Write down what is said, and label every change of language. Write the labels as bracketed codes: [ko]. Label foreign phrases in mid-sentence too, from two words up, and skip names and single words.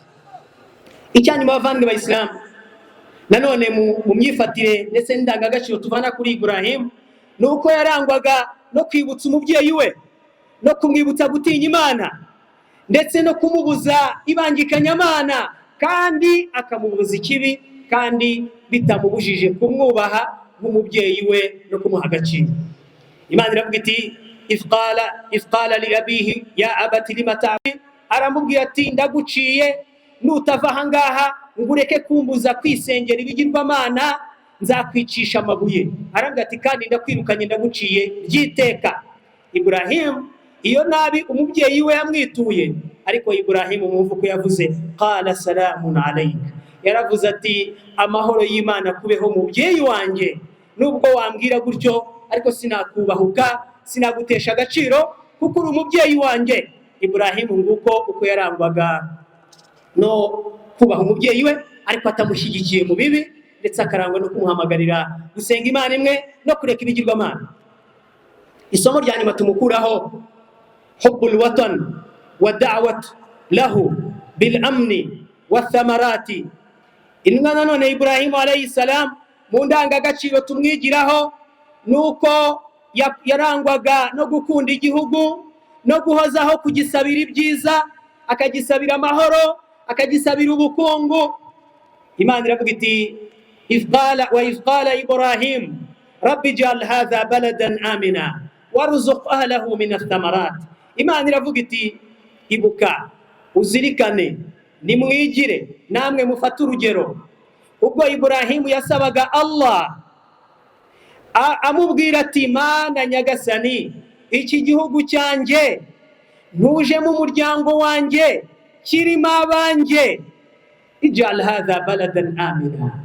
[rw] Icyanyuma bavandimwe b'Abayisilamu, nanone mu myifatire ndetse n'indangagaciro tuvana kuri Ibrahim, nuko yarangwaga no kwibutsa umubyeyi we, no kumwibutsa gutinya Imana, ndetse no kumubuza ibangikanyamana, kandi akamubuza ikibi, kandi bitamubujije kumwubaha nk'umubyeyi we no kumuha agaciro. Imana iravuga iti [ar] إذ قال لأبيه يا أبت لم تعبد, [rw] aramubwira ati ndaguciye, nutava aha ngaha ngo ureke kumbuza kwisengera ibigirwamana, nzakwicisha amabuye. Aravuga ati kandi ndakwirukanye, ndaguciye byiteka. Ibrahim iyo nabi umubyeyi we yamwituye, ariko Ibrahim umwumva ko yavuze [ar] قال سلام عليك, [rw] yaravuze ati amahoro y'Imana kubeho mubyeyi wanjye, nubwo wambwira gutyo ariko sinakubahuka, sinagutesha agaciro, kuko uri umubyeyi wanjye. Ibrahim nguko uko yarangwaga no kubaha umubyeyi we, ariko atamushyigikiye mu bibi, ndetse akarangwa no kumuhamagarira gusenga Imana imwe no kureka ibigirwamana. Isomo rya nyuma tumukuraho [ar] حب الوطن والدعوة له بالأمن والثمرات. [rw] Intumwa nanone Ibrahim alayhi salam mu ndangagaciro tumwigiraho nuko yarangwaga no gukunda igihugu no guhozaho kugisabira ibyiza, akagisabira amahoro, akagisabira ubukungu. Imana iravuga iti [ar] إذ قال إبراهيم رب اجعل هذا بلدا آمنا وارزق أهله من الثمرات. [rw] Imana iravuga iti ibuka uzirikane nimwigire namwe mufate urugero ubwo Ibrahimu yasabaga Allah amubwira ati Mana nyagasani, iki gihugu cyanjye ntuje mu muryango wanjye kirimo abanjye, [ar] اجعل هذا بلدا آمنا.